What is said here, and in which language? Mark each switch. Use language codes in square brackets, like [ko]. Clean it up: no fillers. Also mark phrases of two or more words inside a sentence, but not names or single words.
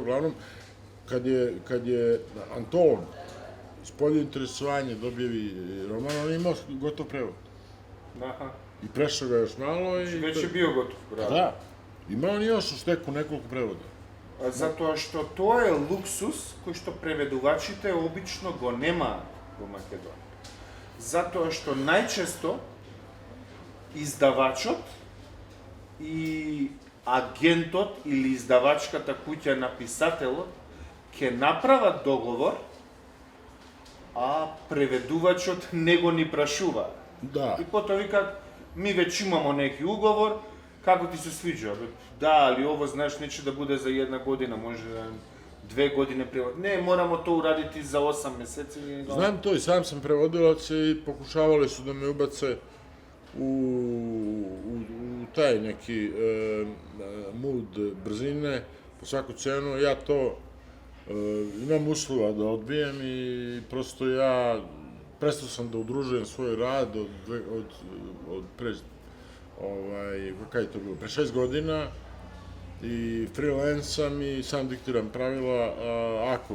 [sr] Uglavnom, kad je Antolon Spolje interesovanje dobjevi roman, on je imao gotov prevod. Aha. I prešao ga još malo i... Znači, već je bio gotov, bravo. Da. Ima on još u steku nekoliko prevoda. Zato što to je luksus koji što [mk] prevедувачите obično го нема во Македонија. [sr] Zato što najčesto [mk] izdavačот и агентот или издавачката куќа на писателот ќе направат договор, а преведувачот не го ни прашува. Да. И потоа викаат, ми веќе имамо [sr] неки уговор, [mk] како ти се свиѓа? [sr] Да, али ово знаеш нече да буде за 1 година, може да 2 години превод. Не, морамо то урадити за 8 месеци. Znam to i sam sam prevodilac i pokušavali su da me ubace u taj neki mood brzine po svaku cenu. Ja to imam uslova da odbijem i prosto ja prestao sam da udružujem svoj rad od pre, kada je to bilo, pre 6 godina i freelancam i sam diktiram pravila, ako